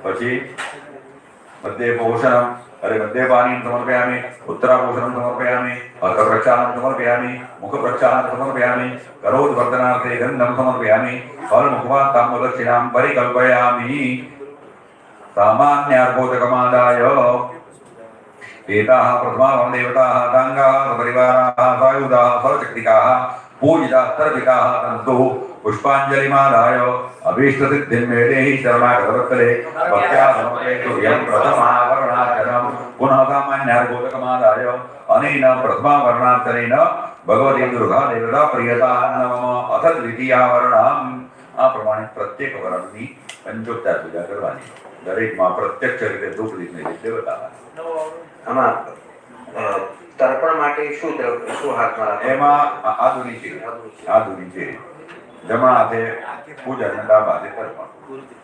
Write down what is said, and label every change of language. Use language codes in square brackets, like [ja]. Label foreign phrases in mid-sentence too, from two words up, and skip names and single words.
[sa] પછી મધ્ય પોષણમ મધ્ય પાણીમ સમર્પયામિ, ઉત્તરાપોષણમ સમર્પયામિ, હસ્તપ્રક્ષાલનમ સમર્પયામિ, મુખપ્રક્ષાલનમ સમર્પયામિ, કરોદવર્ધનાર્થે ગંધમ સમર્પયામિ, ફલમુખમાં તામ્બૂલદક્ષિણામ પરિકલ્પયામિ. સામાન્યાર્ભોદકમાદાય एताः प्रथमा देवताः दाङ्गाः परिवाराः सायुधाः सर्वशक्तिकाः पूजिताः सर्विकाः तन्तु पुष्पाञ्जलिमादाय अभीष्टसिद्धिं मे देहि शरणागतवत्सले भक्त्या समर्पयतु यं प्रथमावरणार्चनं पुनः सामान्यार्घोदकमादाय अनेन प्रथमावरणार्चनेन भगवती दुर्गा देवता प्रियता नमः अथ द्वितीयावरणाम्. [gu] આ પ્રમાણે પ્રત્યેક વરણની 75 પૂજા કરવાની. દરેકમાં પ્રત્યક્ષ રીતે ધૂપ દીપને રીતે બતાવવાની. આમાં તર્પણ માટે શું હાથમાં રાખવાનું? એમાં આધુનિક છે. જમણા હાથે પૂજા અને ડાબા હાથે તર્પણ.